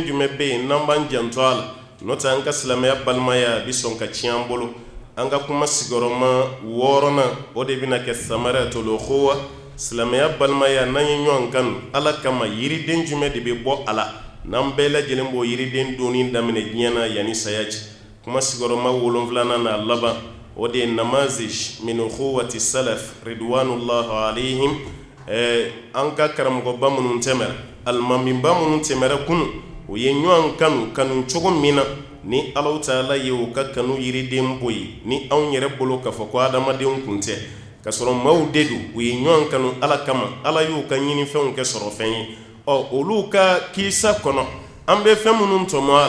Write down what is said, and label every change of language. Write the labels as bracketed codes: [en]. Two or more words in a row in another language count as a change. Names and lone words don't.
[bm] jumɛn bɛ yen n'an b'an janto a la n'o tɛ an ka silamɛya balimaya a bɛ sɔn ka tiɲɛ an bolo an ka kuma sigiyɔrɔma wɔɔrɔnan o de bɛna kɛ [ar] ثمرة الأخوة [bm] silamɛya balimaya n'an ye ɲɔgɔn kanu ala kama yiriden jumɛn de bɛ bɔ a la n'an bɛɛ lajɛlen b'o yiriden donni daminɛ diɲɛ na yanni saya cɛ kuma sigiyɔrɔma wolonfilanan n'a laban o de ye [ar] نماذج من أخوة السلف رضوان الله عليهم [bm] an ka karamɔgɔba minnu tɛmɛra alimamiba minnu tɛmɛra kunu o ye ɲɔgɔn kanu cogo min na ni Alahu Taala ye o ka kanu yiriden bɔ yen ni anw yɛrɛ bolo k'a fɔ ko adamadenw kun tɛ ka sɔrɔ maaw de don u ye ɲɔgɔn kanu ala kama ala y'u ka ɲinifɛnw kɛ sɔrɔ fɛn ye olu ka kiisa kɔnɔ an bɛ fɛn minnu tɔmɔ a la